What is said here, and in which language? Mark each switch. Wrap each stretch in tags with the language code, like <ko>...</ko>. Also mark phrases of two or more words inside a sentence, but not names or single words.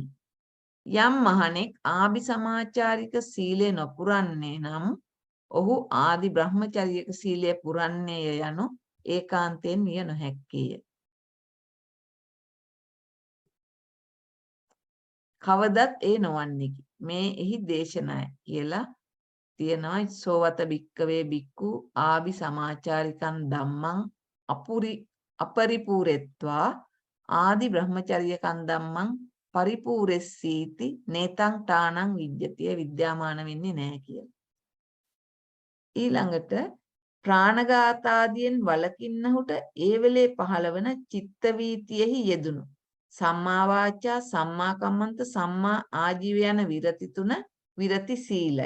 <si>යම් මහණෙක් ආභිසමාචාරික සීලය නොපුරන්නේ නම් ඔහු ආදි බ්‍රහ්මචර්යක සීලය පුරන්නේය යනු ඒකාන්තයෙන් විය නොහැක්කේය. කවදත් ඒ නොවන්නේකි. මේ එහි දේශනාය කියලා තියෙනවා.</si> <pi>සෝවත බික්කවේ බික්කු ආභි සමාචාරිකං ධම්මං අපරිපූරෙත්වා ආදි බ්‍රහ්මචර්යකං ධම්මං පරිපූර්ෙස්සීති නේතං තානං විජ්ජතිය</pi> <si>විද්‍යාමාන වෙන්නේ නැහැ කියලා. ඊළඟට ප්‍රාණඝාතාදියෙන් වළකින්නහුට ඒ වෙලේ පහළවන චිත්ත වීතියෙහි යෙදුණු</si> <pi>සම්මා වාචා සම්මා කම්මන්ත සම්මා ආජීව</pi> <si>යන විරති තුන විරති සීලයි.</si>